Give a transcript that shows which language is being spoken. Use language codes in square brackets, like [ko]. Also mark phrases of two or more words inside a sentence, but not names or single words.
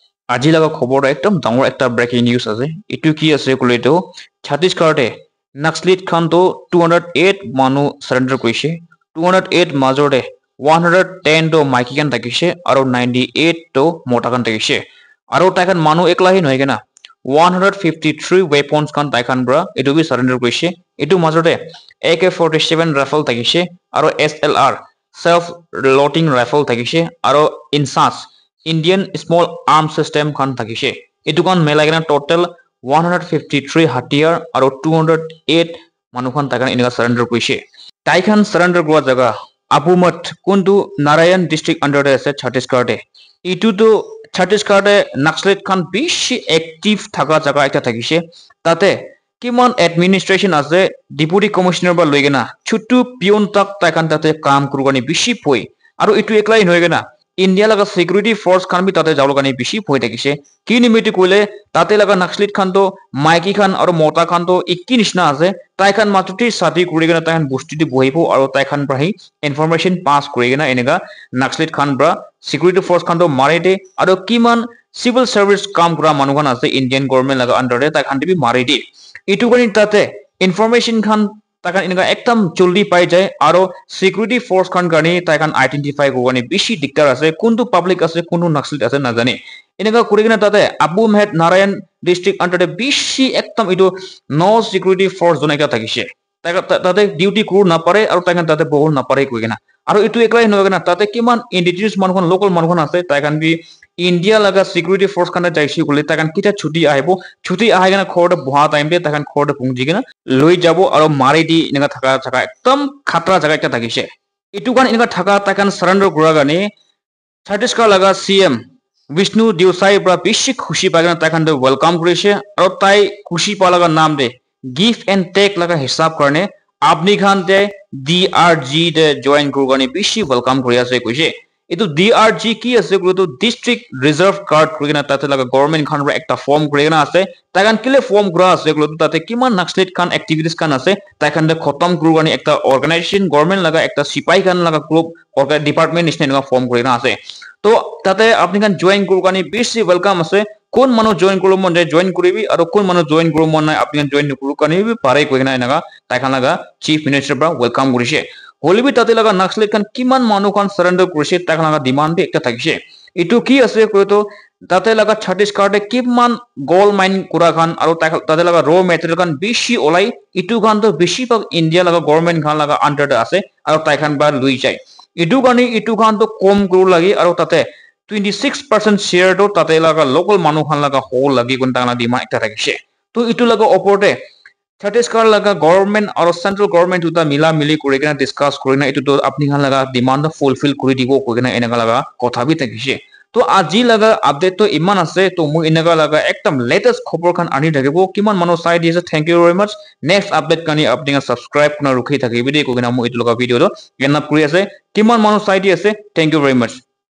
[nag] আজি লগা খবৰ একদম ডাঙৰ একটা [en] breaking news [nag] আছে এটো কি আছে কলেটো ছত্তীশগড়তে নক্সলিট খানটো 208 মানুহ সাৰেন্ডাৰ কৰিছে 208 মাজৰে 110 টো মাইকিকান থাকিছে আৰু 98 টো মটাকান থাকিছে আৰু তাইখান মানুহ একলাহি নহয় কেনা 153 weapons খান তাইখান বৰা এটো বি সাৰেন্ডাৰ কৰিছে এটো মাজতে AK47 ৰাইফল থাকিছে আৰু SLR [en] self loading rifle [nag] থাকিছে আৰু ইনসাস [en] Indian small arms system [nag] খান থাকিছে এটো কান মেলাগনা টোটাল 153 হাতিয়াৰ আৰু 208 মানুহখান তাইখান এনেকা সাৰেন্ডাৰ কৰিছে তাইখান সাৰেন্ডাৰ কৰা জায়গা আপুমত কোনটো নাৰায়ণ ডিস্ট্ৰিক্ট আন্ডাৰতে আছে ছত্তীশগড়তে ইটোটো ছত্তীশগড়তে নক্সলিট খান বেছি এক্টিভ থাকা জায়গা এটা থাকিছে তাতে কিমান এডমিনিষ্ট্ৰেশন আছে [en] deputy commissioner [nag] বা লৈগেনা ছুটু পিয়ন তাক তাইখান তাতে কাম কৰগানি বেছি পই আৰু ইটো একলাই নহয় গেনা ইন্ডিয়া লাগা [en] security force [nag] খান বি তাতে যাওয়ার কারণে বেশি ভয় থাকিছে কি নিমিত্তে কইলে তাতে লাগা নক্সলিট খান তো মাইকি খান আর মতা খান তো একই নিচিনা আছে তাই খান মাত্রটি সাথী করে গেনা তাই খান বস্তুটি বহিব আর তাই খান প্রাহি [en] information pass [nag] করে গেনা এনেকা নক্সলিট খান ব্রা [en] security force [nag] খান তো মারে দে আর কিমান [en] civil service [nag] কাম করা মানুহ খান আছে [en] Indian government [nag] লাগা আন্ডারে তাই খান বি মারে দে ইটু কারণে তাতে ইনফরমেশন খান তাইখান এনেকা একদম জলদি পাই যায় আর [en] security force [nag] খান কারণে তাইখান আইডেন্টিফাই করগানি বেশি দিগদার আছে কোনটো পাবলিক আছে কোনটো নক্সলিট আছে নাজানে এনেকা করে কিনা তাতে আবু মেহেদ নারায়ণ ডিস্ট্রিক্ট আন্ডারে বেশি একদম ইটো ন [en] security force [nag] জনাইকা থাকিছে তাতে ডিউটি ক্ৰু নাপারে আর তাইখান তাতে বহু নাপারে কই কিনা আর ইটো একলাই নহয় কিনা তাতে কিমান ইন্ডিজিনিয়াস মানুহখন লোকাল মানুহখন আছে তাইখান বি ইন্ডিয়া লাগা [en] security force [nag] খানে যাইছি কলে তাইখান কিটা ছুটি আহিব ছুটি আহি কিনা ঘৰতে বহা টাইম দে তাইখান ঘৰতে পুঞ্জি কিনা লৈ যাব আৰু মাৰি দি এনেকা থাকা থাকা একদম খাতৰা জায়গা একটা থাকিছে ইটো কান এনেকা থাকা তাইখান সাৰেন্ডাৰ কৰা গানে ছত্তীশগড় লাগা সিএম বিষ্ণু দেউসাই পৰা বেছি খুশি পাই কিনা তাইখান ওয়েলকাম কৰিছে আৰু তাই খুশি পা লাগা নাম দে [en] give and take [nag] লাগা হিসাব কাৰণে আপনি খান দে DRG দে জয়েন কৰগানি বেছি ওয়েলকাম কৰি আছে কৈছে এটো DRG কি আছে কইতো [en] district reserve guard [nag] কইনা তাতে লাগা গভর্নমেন্ট খান একটা ফর্ম কইনা আছে তাইখান কিলে ফর্ম করা আছে কইতো তাতে কিমান নক্সলিট খান অ্যাক্টিভিটিস খান আছে তাইখান দে খতম করগানি একটা [en] organization government [nag] লাগা একটা সিপাহি খান লাগা [en] group department [nag] নিচিনা ফর্ম কইনা আছে তো তাতে আপনি খান জয়েন করগানি বেশি ওয়েলকাম আছে কোন মানুহ জয়েন করব মন যায় জয়েন করিবি আর কোন মানুহ জয়েন করব মন নাই আপনি জয়েন নকরু কানি পারে কইনা এনেকা তাইখান লাগা [en] chief minister [nag] পৰা ওয়েলকাম কৰিছে হলিবি তাতে লাগা নক্সলিট খান কিমান মানুহ খান সারেন্ডার কৰিছে তাইখান লাগা ডিমান্ড একটা থাকিছে ইটো কি আছে কইতো তাতে লাগা ছত্তীশগড়ে কিমান [en] gold mine [nag] কৰা খান আৰু তাতে লাগা [en] raw material [nag] খান বেশি ওলাই ইটো খান তো বেশি ভাগ ইন্ডিয়া লাগা গভর্নমেন্ট খান লাগা আন্ডারে আছে আৰু তাইখান বা লুই যায় ইটো কানি ইটো খান তো কম করু লাগি আৰু তাতে 26% শেয়ার তো তাতে লাগা লোকাল মানুহ খান লাগা হোল লাগি কোন তানা ডিমান্ড একটা থাকিছে তো ইটো লাগা ওপৰতে ছত্তীশগড় লাগা গভর্নমেন্ট আর [en] central government [nag] দুটা মিলা মিলি করে কিনা ডিসকাস করে না এটো তো আপনি খান লাগা ডিমান্ড ফুলফিল করে দিব কই কিনা এনেকা লাগা কথা বি থাকিছে তো আজি লাগা আপডেট তো ইমান আছে তো মই এনেকা লাগা একদম লেটেস্ট খবৰ খান আনি থাকিব কিমান মানুহ চাই দিছে [en] thank you very much next update [nag] কানি আপনি সাবস্ক্রাইব কৰা ৰখি থাকিবি দে কই কিনা মই এটো লগা ভিডিওটো [en] end up [nag] কৰি আছে কিমান মানুহ চাই দি আছে [en] thank you very much